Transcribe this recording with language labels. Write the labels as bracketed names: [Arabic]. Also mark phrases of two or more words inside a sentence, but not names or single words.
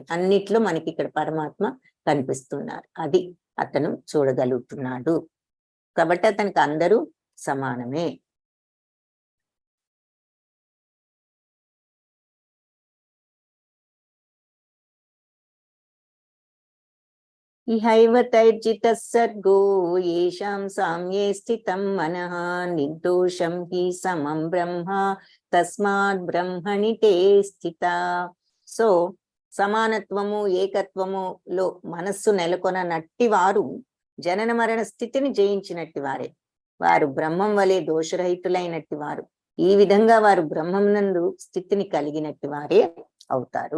[Telugu] అన్నిట్లో మనకి ఇక్కడ పరమాత్మ కనిపిస్తున్నారు, అది అతను చూడగలుగుతున్నాడు కాబట్టి అతనికి అందరూ సమానమే. [Sanskrit] ఇహైవ తైర్జితః సర్గో యేషాం సామ్యే స్థితం మనః నిర్దోషం హి సమం బ్రహ్మ తస్మాత్ బ్రహ్మణి తే స్థిత. [Telugu] సో సమానత్వము, ఏకత్వములో మనస్సు నెలకొననట్టి వారు జనన మరణ స్థితిని జయించినట్టి వారే. వారు బ్రహ్మం వలె దోషరహితులైనట్టి వారు. ఈ విధంగా వారు బ్రహ్మం నందు స్థితిని కలిగినట్టి వారే అవుతారు.